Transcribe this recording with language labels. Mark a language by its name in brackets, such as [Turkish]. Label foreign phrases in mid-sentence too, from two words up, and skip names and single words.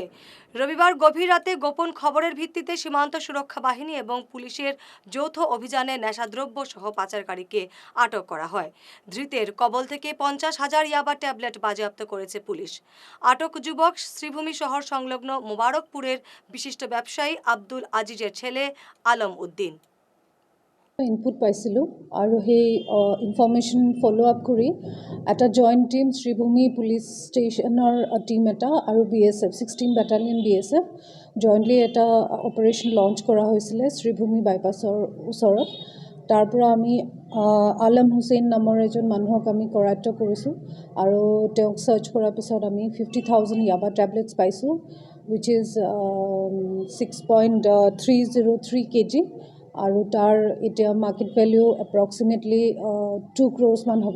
[Bangla] রবিবার গভীর রাতে গোপন খবরের ভিত্তিতে সীমান্ত সুরক্ষা বাহিনী এবং পুলিশের যৌথ অভিযানে নেশাদ্রব্য সহ পাচারকারীকে আটক করা হয়। ধৃতের কবল থেকে 50,000 ইয়াবা ট্যাবলেট বাজেয়াপ্ত করেছে পুলিশ। আটক যুবক শ্রীভূমি শহর সংলগ্ন মুবারকপুরের বিশিষ্ট ব্যবসায়ী আব্দুল আজিজের ছেলে আলম উদ্দিন। [Assamese] ইনপুট পাইছিলোঁ আৰু সেই [English] information follow up [Assamese] কৰি এটা [English] joint team [Assamese] শ্ৰীভূমি পুলিচ ষ্টেচনৰ টীম এটা আৰু BSF 16 বেটালিয়ন BSF জইণ্টলি এটা [English] operation launch [Assamese] কৰা হৈছিলে শ্ৰীভূমি বাইপাছৰ ওচৰত। তাৰ পৰা আমি আলম হুছেইন নামৰ এজন মানুহক আমি কৰায়ত্ব কৰিছোঁ আৰু তেওঁক চাৰ্চ কৰাৰ পিছত আমি 50,000 ইয়াবা টেবলেটছ পাইছোঁ, [English] which is 6.303 kg [Assamese] আৰু তাৰ এতিয়া [English] market value approximately 2 crores [Assamese] মান হ'ব।